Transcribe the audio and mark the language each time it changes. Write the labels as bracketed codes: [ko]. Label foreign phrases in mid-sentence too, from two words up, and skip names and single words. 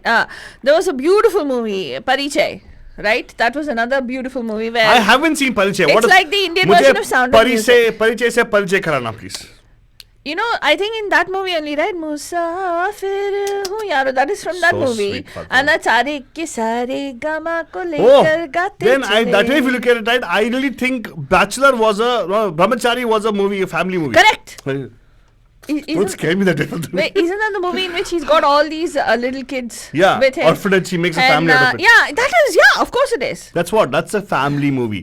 [en] There was a beautiful movie, Parichai, right? That was another beautiful movie where I haven't seen Parichai. It's like the Indian version of Sound of Music. [hi] Parichai se Parichai karana, please. [en] You know, I think in that movie only, right? [hi] Musafir hu yaro, [en] that is from that So movie. sweet, Fatma. And that's [hi] Sare ke sare gama ko [en] Oh, [hi] lekar gaate [en] then [hi] chale. [en] that way if you look at it, right, I really think Bachelor was Brahmachari was a movie, a family movie. Correct. Don't Isn't, scare me that way. wait, isn't that the movie in which he's got all these little kids Yeah, with him? orphanage, he makes a And, family out of it. Yeah, that is, yeah, of course it is. That's a family movie.